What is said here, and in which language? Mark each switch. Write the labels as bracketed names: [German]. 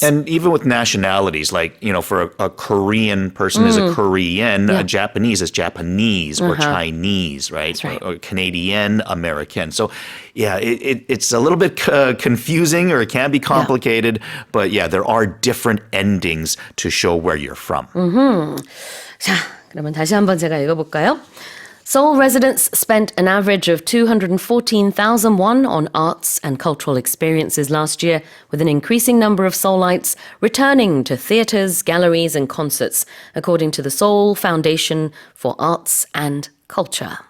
[English] And even with nationalities, like, you know, for a Korean person is a Korean, a Japanese is Japanese or Chinese, right? That's right. Or Canadian, American. So, yeah, it's a little bit confusing or it can be complicated. But, yeah, there are different endings to show where you're from. [Korean] 자, 그러면 다시 한번 제가 읽어볼까요? [English] Seoul residents spent an average of 214,000 won on arts and cultural experiences last year, with an increasing number of Seoulites returning to theatres, galleries and concerts, according to the Seoul Foundation for Arts and Culture.